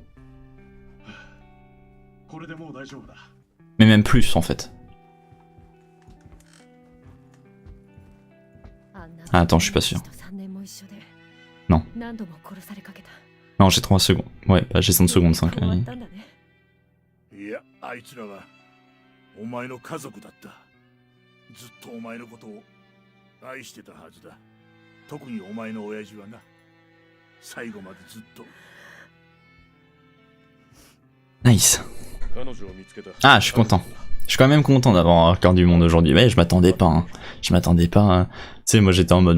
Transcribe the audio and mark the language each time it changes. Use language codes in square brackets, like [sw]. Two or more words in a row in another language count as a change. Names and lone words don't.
[fr] Mais même plus en fait. Ah attends, je suis pas sûr. Non. Non, j'ai 3 secondes. Ouais, bah j'ai 5 secondes 5. Hein. [ja] お前の家族だった。ずっとお前のことを愛してたはずだ。特にお前の親父はな。最後までずっと。 [fr] Nice. Ah, je suis content. Je suis quand même content d'avoir un record du monde aujourd'hui. Mais je m'attendais pas. Hein. Je m'attendais pas. Hein. Tu sais, moi j'étais en mode